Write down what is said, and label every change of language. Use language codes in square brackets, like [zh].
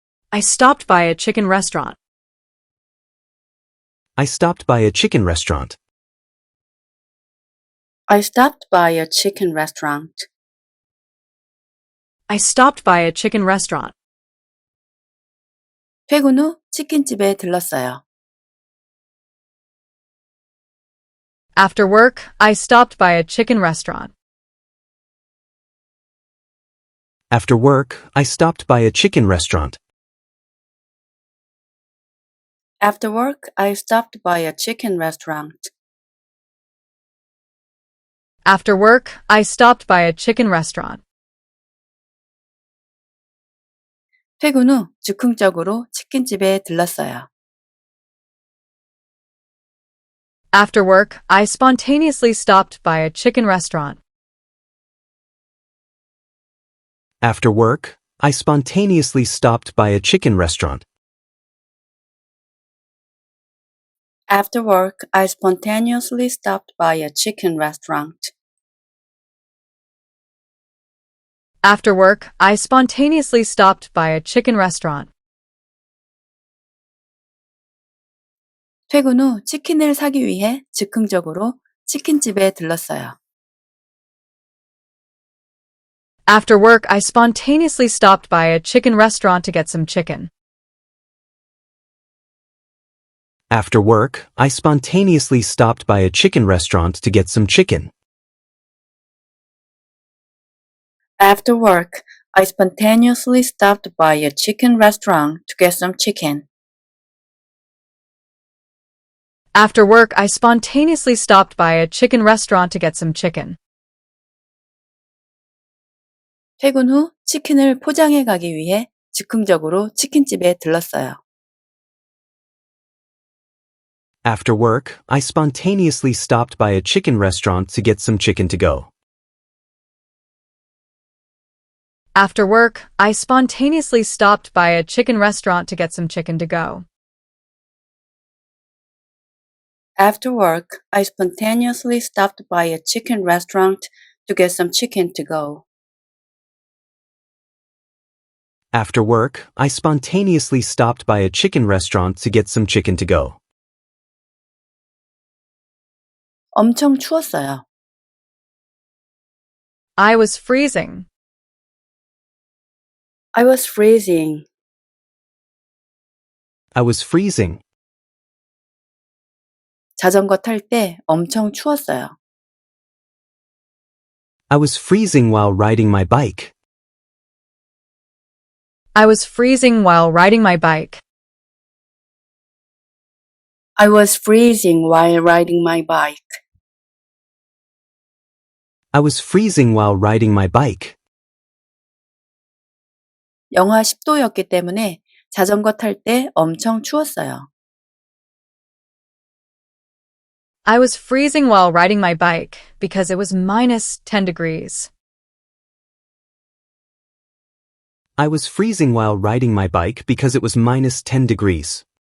[en] I stopped by a chicken restaurant. I stopped by a chicken restaurant. I stopped by a chicken restaurant. I stopped by a chicken restaurant. [ko] 퇴근 후 치킨집에 들렀어요. [en] After work, I stopped by a chicken restaurant. After work, I stopped by a chicken restaurant. After work, I stopped by a chicken restaurant. After work, I stopped by a chicken restaurant. [ko] 퇴근 후 즉흥적으로 치킨집에 들렀어요. [en] After work, I spontaneously stopped by a chicken restaurant. After work, I spontaneously stopped by a chicken restaurant. After work, I spontaneously stopped by a chicken restaurant. After work, I spontaneously stopped by a chicken restaurant. [ko] 퇴근 후 치킨을 사기 위해 즉흥적으로 치킨집에 들렀어요. [en] After work, I spontaneously stopped by a chicken restaurant to get some chicken. After work, I spontaneously stopped by a chicken restaurant to get some chicken. After work, I spontaneously stopped by a chicken restaurant to get some chicken. After work, I spontaneously stopped by a chicken restaurant to get some chicken. [ko] 퇴근 후 치킨을 포장해 가기 위해 즉흥적으로 치킨집에 들렀어요. [en] After work, I spontaneously stopped by a chicken restaurant to get some chicken to go. After work, I spontaneously stopped by a chicken restaurant to get some chicken to go. After work, I spontaneously stopped by a chicken restaurant to get some chicken to go. After work, I spontaneously stopped by a chicken restaurant to get some chicken to go. [ko] 엄청 추웠어요. [en] I was freezing. I was freezing. I was freezing. [ko] 자전거 탈 때 엄청 추웠어요. [en] I was freezing while riding my bike. I was freezing while riding my bike. I was freezing while riding my bike. I was freezing while riding my bike. [ko] 영하 10도였기 때문에 자전거 탈 때 엄청 추웠어요. [en] I was freezing while riding my bike because it was minus 10 degrees. I was freezing while riding my bike because it was minus 10 degrees.